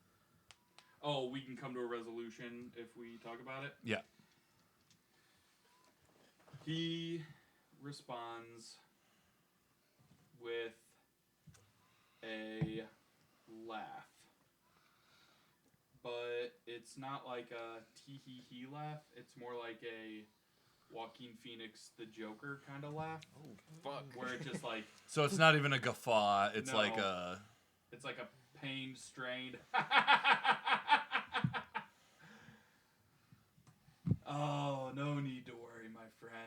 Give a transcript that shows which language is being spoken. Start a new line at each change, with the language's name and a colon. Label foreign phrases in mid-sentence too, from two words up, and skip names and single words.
English: Oh, we can come to a resolution if we talk about it? Yeah. He responds with a laugh. But it's not like a tee-hee-hee laugh. It's more like a Joaquin Phoenix the Joker kind of laugh. Oh, fuck. Where it just like... So it's not even a guffaw. It's No. like a... It's like a pained, strained... Oh, no need to worry, my friend.